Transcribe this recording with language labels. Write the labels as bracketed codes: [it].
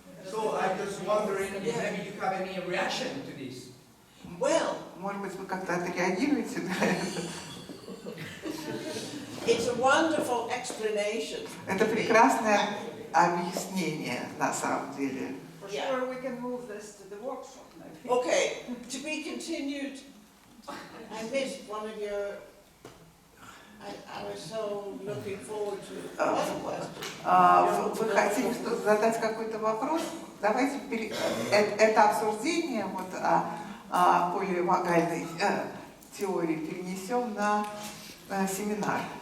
[en] So I'm just wondering if maybe you have any reaction to this. Well, [ru] Может быть, вы как-то отреагируете на это? [en] it's a wonderful explanation. [ru] Это прекрасное объяснение на самом деле. [en] For Yeah. sure we can move this to the workshop maybe. Okay, to be continued. I missed one of your. I was so looking forward to one question. [ru] Вы хотели задать какой-то вопрос? Давайте это обсуждение вот, о поливагальной теории перенесем на семинар.